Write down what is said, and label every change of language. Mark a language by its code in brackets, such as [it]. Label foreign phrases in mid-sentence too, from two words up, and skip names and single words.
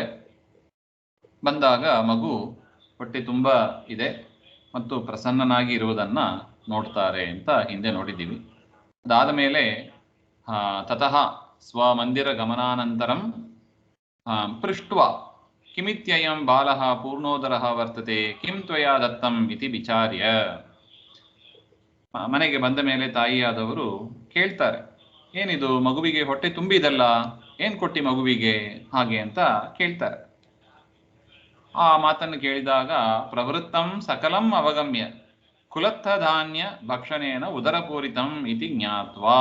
[kn] ಬಂದಾಗ ಮಗು ಹೊಟ್ಟೆ ತುಂಬ ಇದೆ ಮತ್ತು ಪ್ರಸನ್ನನಾಗಿ ಇರುವುದನ್ನು ನೋಡ್ತಾರೆ ಅಂತ ಹಿಂದೆ ನೋಡಿದ್ದೀವಿ. ಅದಾದ ಮೇಲೆ [sa] ತತಃ ಸ್ವಮಂದಿರ ಗಮನಾನಂತರಂ ಪೃಷ್ಟ್ವಾ ಕಿಮಿತ್ಯಯಂ ಬಾಲಃ ಪೂರ್ಣೋದರಃ ವರ್ತತೆ ಕಿಂ ತ್ವಯಾ ದತ್ತಂ ಇತಿ ವಿಚಾರ್ಯ. [kn] ಮನೆಗೆ ಬಂದ ಮೇಲೆ ತಾಯಿಯಾದವರು ಕೇಳ್ತಾರೆ, ಏನಿದು ಮಗುವಿಗೆ ಹೊಟ್ಟೆ ತುಂಬಿದಲ್ಲ, ಏನು ಕೊಟ್ಟಿ ಮಗುವಿಗೆ ಹಾಗೆ ಅಂತ ಕೇಳ್ತಾರೆ. ಆ ಮಾತನ್ನು ಕೇಳಿದಾಗ [sa] ಪ್ರವೃತ್ತಂ ಸಕಲಂ ಅವಗಮ್ಯ ಕುಲತ್ತ ಧಾನ್ಯ ಭಕ್ಷಣೇನ ಉದರಪೂರಿತಂ ಇತಿ ಜ್ಞಾತ್ವಾ.